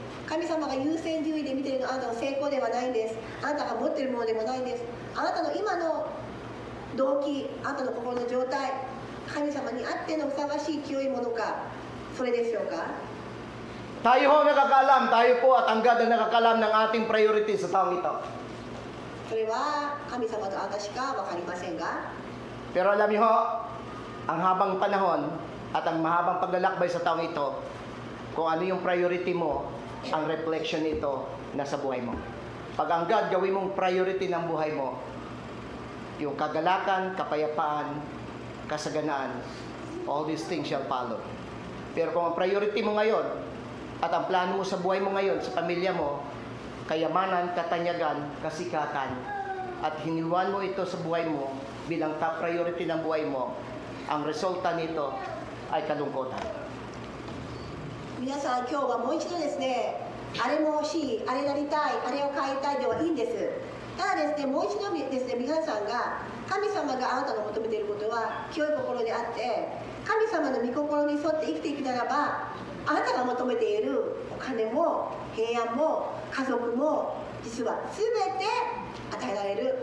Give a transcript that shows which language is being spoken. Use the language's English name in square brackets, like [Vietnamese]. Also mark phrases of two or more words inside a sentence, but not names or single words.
[Japanese] 神様が優先順位で見ているのはあなたの成功ではないんです。あなたが持っているものでもないんです。あなたの今の動機、あなたの心の状態、神様にあってのふさわしい清いものか、それでしょうか。 [Filipino] Tayo ho nakakaalam, tayo po at ang God ang nakakaalam ng ating priority sa taong ito. [Japanese] それは神様とあなたしか分かりませんが、 [Filipino] Pero alam niyo ho, ang habang panahon at ang mahabang paglalakbay sa taong ito, kung ano yung priority mo, ang reflection nito nasa buhay mo. Pag ang God gawin mong priority ng buhay mo, yung kagalakan, kapayapaan, kasaganaan, [English] all these things shall follow. [Filipino] Pero kung ang priority mo ngayon, at ang plano mo sa buhay mo ngayon, sa pamilya mo, kayamanan, katanyagan, kasikatan, at hiniluan mo ito sa buhay mo bilang [English] top priority [Filipino] ng buhay mo, ang resulta nito ay kalungkutan. [Japanese] 皆さん今日はもう一度ですね、あれも欲しい、あれやりたい、あれを買いたいではいいんです。ただですね、もう一度ですね、皆さんが神様があなたの求めていることは清い心であって、神様の御心に沿って生きていくならば、 あなたが求めているお金も平安も家族も実は全て与えられる。